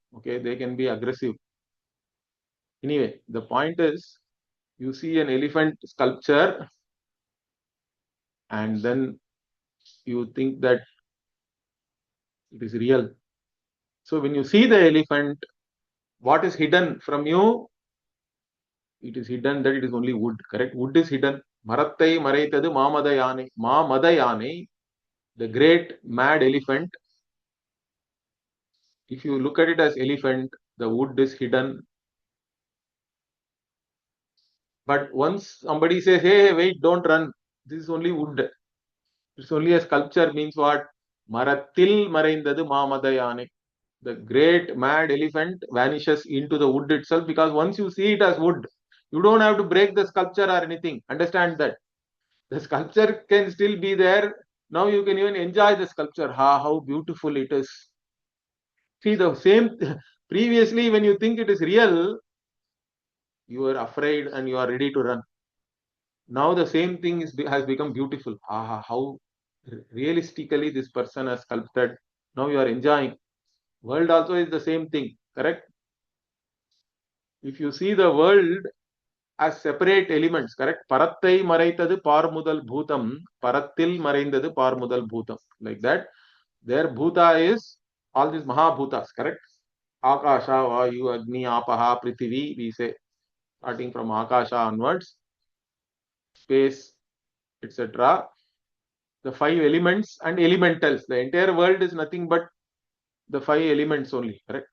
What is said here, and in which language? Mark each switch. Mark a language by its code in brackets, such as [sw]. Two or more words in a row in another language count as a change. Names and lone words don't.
[en] Okay, they can be aggressive. Anyway, the point is, you see an elephant sculpture, and then you think that it is real. So when you see the elephant, what is hidden from you? It is hidden that it is only wood. Correct? Wood is hidden. [ta] மரத்தை மறைத்தது மாமத யானை. மாமத யானை, [en] the great mad elephant. If you look at it as elephant, the wood is hidden. But once somebody says, hey, wait, don't run, this is only wood. It's only a sculpture, means what? [ta] மரத்தில் மறைந்தது மாமத யானை. [en] The great mad elephant vanishes into the wood itself, because once you see it as wood, you don't have to break the sculpture or anything. Understand that. The sculpture can still be there. Now you can even enjoy the sculpture. How beautiful it is. See, the same, previously when you think it is real, you are afraid and you are ready to run. Now the same thing has become beautiful. How realistically this person has sculpted. Now you are enjoying. World also is the same thing, correct? If you see the world as separate elements, correct? [ta] பரத்தை மறைத்தது பார்முதல் பூதம், பரத்தில் மறைந்தது பார்முதல் பூதம். [en] Like that. Their bhuta is all these mahabhutas, correct? [sa] आकाश, वायु, अग्नि, आपः, पृथिवी, [en] we say, starting from Akasha onwards, space, etc. The five elements and elementals. The entire world is nothing but the five elements only, correct?